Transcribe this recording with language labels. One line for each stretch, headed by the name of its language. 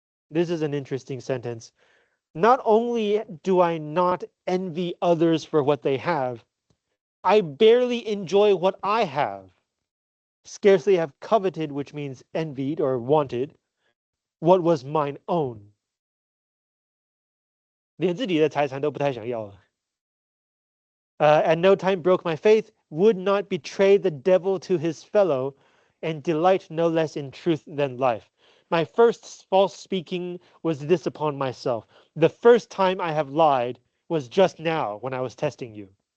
English: This is an interesting sentence. Not only do I not envy others for what they have, I barely enjoy what I have. Scarcely have coveted, which means envied or wanted, what was mine own.
Chinese: 连自己的财产都不太想要了。
English: At no time broke my faith, would not betray the devil to his fellow, and delight no less in truth than life. My first false speaking was this upon myself. The first time I have lied was just now when I was testing you.